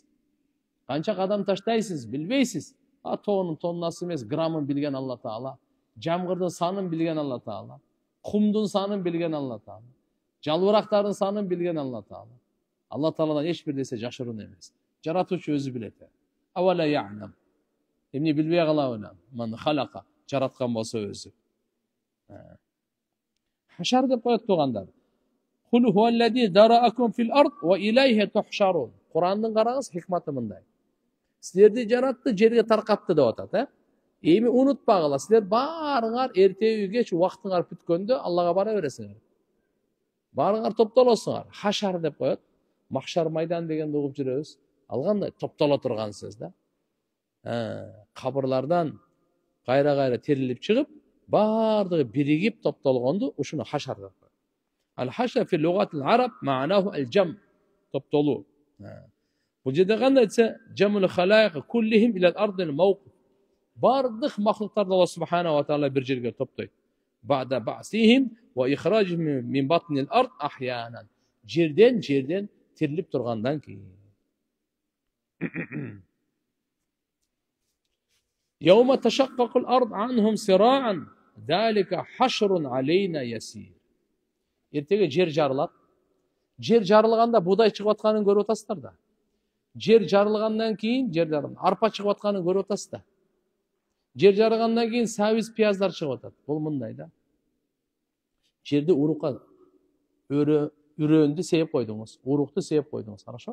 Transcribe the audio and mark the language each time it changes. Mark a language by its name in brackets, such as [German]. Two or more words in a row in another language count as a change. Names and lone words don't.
[Kyrgyz] Канча кадам таштайсыз, билбейсиз. Тоонун тоннасы эмес, граммын билген Алла Таала. Жамгырдын санын билген Алла Таала. Кумдун санын билген Алла Таала. Жалбырактардын санын билген Алла Таала. Алла Тааладан эч бир нерсе жашыруун эмес. Жаратуучу өзү билет. [Arabic] أولا يعلم. [Kyrgyz] Эмне билбей калабы? [Arabic] من خلق, [Kyrgyz] жараткан болсо өзү. Хашар деп коет туугандар. [Arabic] قل هو الذي ذرأكم في الأرض وإليه تحشرون. [Kyrgyz] Курандын караңыз, хикматы мындай. Силерди жаратты, жерге таркатты деп атат, Эми унутпагыла, силер баарыңар эртеби кеч убактыңар бүткөндө Аллага бара бересиңер. Баарыңар топтолосуңар. Хашар деп коет. Махшар майдан дегенди угуп жүрөбүз. Ал кандай топтоло турган сөз да. Кабырлардан кайра терилип чыгып, бардыгы биригип топтолгонду ушуну хашар деп коет. [Arabic] الحشر في لغة العرب معناه الجمع, [Kyrgyz] топтолуу. Бул жерде кандай айтса, [Arabic] جمع الخلائق كلهم إلى الأرض الموقف. [Kyrgyz] Бардык махлуктарды Алла [Arabic] سبحانه وتعالى [Kyrgyz] бир жерге топтойт. [Arabic] بعد بعثهم وإخراجهم من بطن الأرض أحيانا. [Kyrgyz] Жерден тирилип тургандан кийин. [Arabic] يوم تشقق الأرض عنهم سراعا ذلك حشر علينا يسير. [Kyrgyz] Эртеге жер жарылат. Жер жарылганда будай чыгып атканын көрүп атасыздар да. Жер жарылгандан кийин жерден арпа чыгып атканын көрүп атасыз да. Жер жарылгандан кийин сабиз, пияздар чыгып атат. Бул мындай да. Жерди урукка үрөндү сээп койдуңуз, урукту сээп койдуңуз, хорошо?